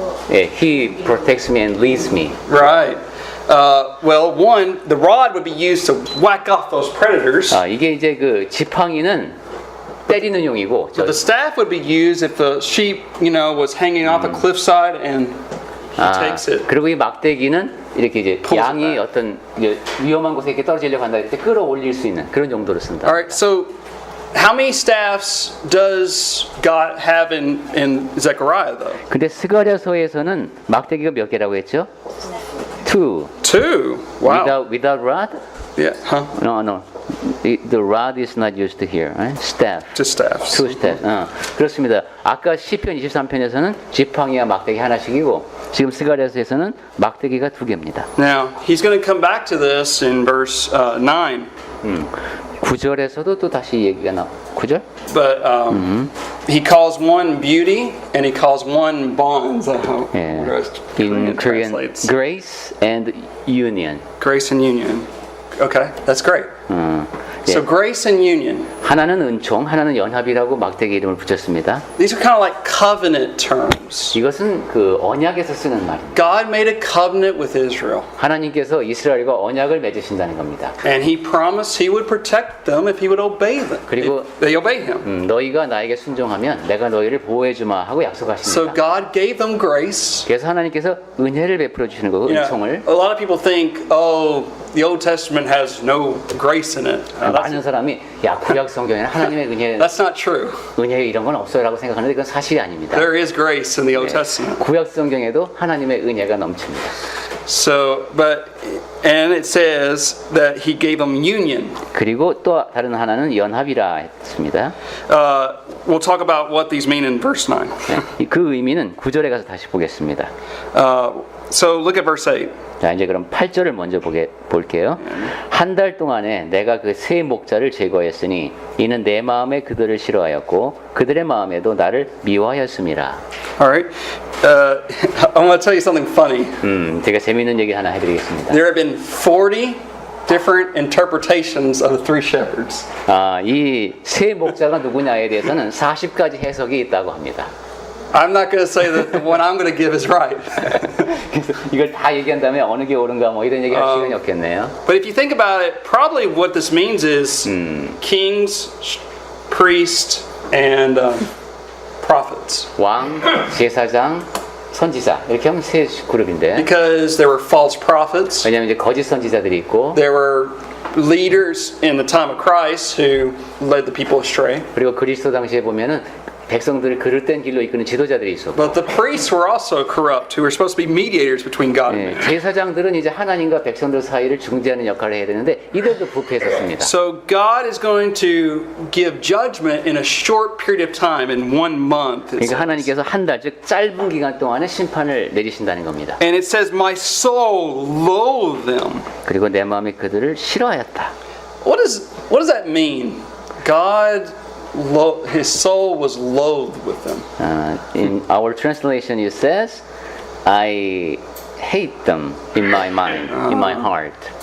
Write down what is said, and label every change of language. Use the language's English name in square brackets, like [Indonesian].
[English] 예, he protects me and leads me. Right. Well, one, the rod would be used to whack off those predators. [Korean] 이게 이제 그 지팡이는 때리는 용이고, [English] But the staff would be used if the sheep, was hanging off a cliffside and he takes it. [Korean] 그리고 이 막대기는 이렇게 이제 [English] Pulls it [Korean] 양이 [English] back. [Korean] 어떤 이제 위험한 곳에 이렇게 떨어지려고 한다 이럴 때 끌어올릴 수 있는 그런 용도로 쓴다. [English] All right. So, how many staffs does God have in Zechariah, though? [Korean] 근데 스가랴서에서는 막대기가 몇 개라고 했죠? [English] 2. 2. Wow. Without rod? Yeah. Huh? No. The rod is not used here. Right? Staff. Just staffs. 2 staff. [Korean] 그렇습니다. 아까 시편 23편에서는 지팡이와 막대기 하나씩이고 지금 스가랴서에서는 막대기가 2개입니다. [English] Now, he's going to come back to this in verse 9. [Korean] 9절에서도 또 다시 얘기가 나와. 9절? [English] But he calls one beauty and he calls one bonds. [Korean] 예. [English] Korean In Korean, translates. grace and union. Grace and union. Okay, that's great. [Korean] 예. [English] So grace and union. [Korean] 하나는 은총, 하나는 연합이라고 막대기 이름을 붙였습니다. [English] These are kind of like covenant terms. [Korean] 이것은 그 언약에서 쓰는 말입니다. [English] God made a covenant with Israel. [Korean] 하나님께서 이스라엘과 언약을 맺으신다는 겁니다. [English] And he promised he would protect them if he would obey them. [Korean] 그리고 [English] If they obey him. [Korean] 너희가 나에게 순종하면 내가 너희를 보호해 주마 하고 [English] So [Korean] 약속하십니다. [English] God gave them grace. [Korean] 그래서 하나님께서 은혜를 베풀어 주시는 거고 은총을 [English] A lot of people think, oh, the Old Testament has no grace in it. [Korean] 많은 사람이 야 구약 성경에는 하나님의 [English] That's not true. [Korean] 은혜 이런 건 없어요라고 생각하는데 그건 사실이 아닙니다. [English] There is grace in the Old Testament. [Korean] 구약 성경에도 하나님의 은혜가 넘칩니다. [English] So, and it says that he gave them union. [Korean] 그리고 또 다른 하나는 연합이라 했습니다. [English] We'll talk about what these mean in verse 9. [Korean] 그 의미는 9절에 가서 다시 보겠습니다. [English] So look at verse 8. [Korean] 자, 이제 그럼 8절을 먼저 볼게요. 한 달 동안에 내가 그 세 목자를 제거했으니 이는 내 마음에 그들을 싫어하였고 그들의 마음에도 나를 미워하였음이라. [English] All right. I want to tell you something funny. [Korean] 제가 재미있는 얘기 하나 해드리겠습니다. [English] There have been 40 different interpretations of the 3 shepherds. [Korean] 이 세 목자가 누구냐에 대해서는 40가지 해석이 있다고 합니다. [English] I'm not going to say that the one I'm going to give is right. [Korean] 그래서 이걸 다 얘기한 다음에 어느 게 옳은가 뭐 이런 얘기 할 시간이 없겠네요. [English] But if you think about it, probably what this means is kings priests, and prophets. [Korean] 왕, 제사장, 선지자 이렇게 하면 세 그룹인데 [English] Because there were false prophets, [Korean] 왜냐하면 이제 거짓 선지자들이 있고 [English] there were leaders in the time of Christ who led the people astray. [Korean] 그리고 그리스도 당시에 보면은 백성들을 그릇된 길로 이끄는 지도자들이 있었고 [English] But the priests were also corrupt, who were supposed to be mediators between God and [Korean] 예, [English] man. [Korean] 제사장들은 이제 하나님과 백성들 사이를 중재하는 역할을 해야 되는데 이들도 부패했었습니다. [English] So God is going to give judgment in a short period of time, in 1 month. It says. [Korean] 하나님께서 한 달 즉 짧은 기간 동안에 심판을 내리신다는 겁니다. [English] And it says, "My soul loathed them." [Korean] 그리고 내 마음이 그들을 싫어하였다. [English] What does that mean? God, his soul was loathed with them. In our translation it says, I hate them in my mind, in my heart.